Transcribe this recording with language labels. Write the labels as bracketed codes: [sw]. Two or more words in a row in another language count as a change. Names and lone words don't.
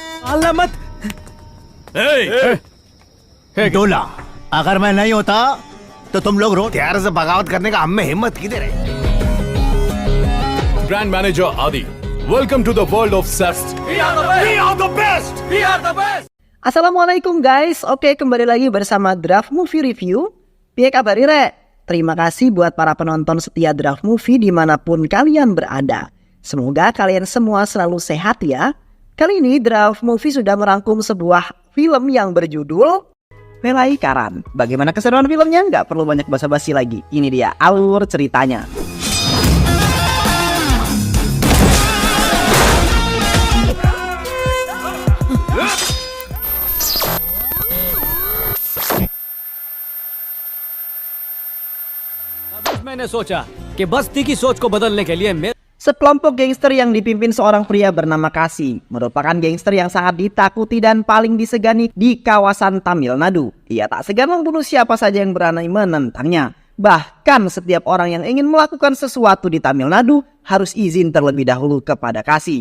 [hi] पालना मत। डोला, अगर मैं नहीं होता तो तुम लोग रो। त्यार से बगावत करने का हम में हिम्मत किधर है? [en] Brand Manager Adi, welcome to the world of SEFT. We are the best. We are the best. [id] Assalamualaikum guys. Oke, kembali lagi bersama Draft Movie Review. [jv] Piye kabar Re? [id] Terima kasih buat para penonton setia Draft Movie dimanapun kalian berada. Semoga kalian semua selalu sehat ya. Kali ini Draft Movie sudah merangkum sebuah film yang berjudul Pelaikaran. Bagaimana keseruan filmnya? Nggak perlu banyak basa-basi lagi. Ini dia alur ceritanya. [hi] मैंने सोचा कि बस्ती की सोच को बदलने के लिए [id] Sekelompok gangster yang dipimpin seorang pria bernama Kasi merupakan gangster yang sangat ditakuti dan paling disegani di kawasan Tamil Nadu. Ia tak segan membunuh siapa saja yang berani menentangnya. Bahkan setiap orang yang ingin melakukan sesuatu di Tamil Nadu harus izin terlebih dahulu kepada Kasi.